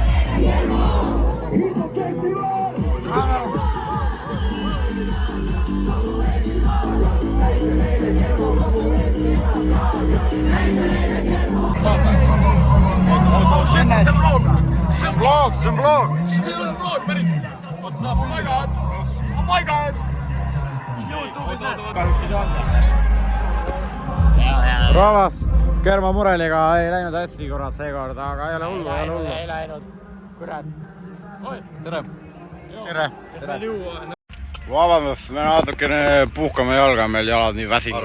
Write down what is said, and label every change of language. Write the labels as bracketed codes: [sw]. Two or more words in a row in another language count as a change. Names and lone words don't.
[et] See on vlog. [en] Oh my god. [et] Rahvas, Kerma mureliga ei läinud hästi kurat seekord, aga ei ole hullu, Ei läinud. Kurat. Tere. Vabandust, me natukene puhkame jalga, meil jalad nii väsinud.